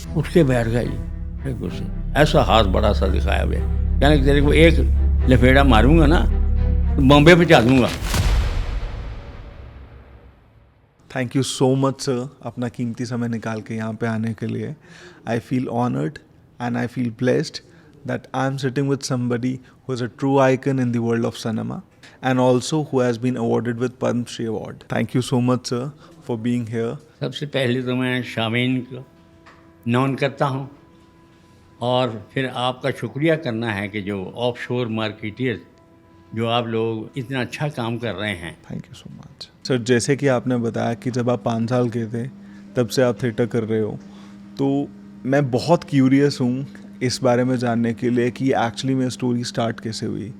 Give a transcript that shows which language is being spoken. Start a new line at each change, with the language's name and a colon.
Hindi: उठ के बैठ गया जी एक से ऐसा हाथ बड़ा सा दिखाया हुआ, कहने तेरे को एक लफेड़ा मारूंगा ना तो बॉम्बे पहुंचा दूंगा।
English: thank you so much
Hindi: sir अपना कीमती समय निकाल के यहाँ पे आने के लिए।
English: I feel honoured and I feel blessed that I'm sitting with somebody who is a true icon in the world of cinema and also who has been awarded with Padma Shri Award. Thank you so much sir for being here.
Hindi: सबसे पहले तो मैं शामीन को non करता हूँ और फिर आपका शुक्रिया करना है कि जो ऑफशोर मार्केटियर्स जो आप लोग इतना अच्छा काम कर रहे हैं।
English: Thank you so much sir.
Hindi: जैसे कि आपने बताया कि जब आप 5 साल के थे तब से आप थिएटर कर रहे हो, तो मैं बहुत क्यूरियस हूँ इस बारे में जानने के लिए कि एक्चुअली में स्टोरी स्टार्ट कैसे हुई।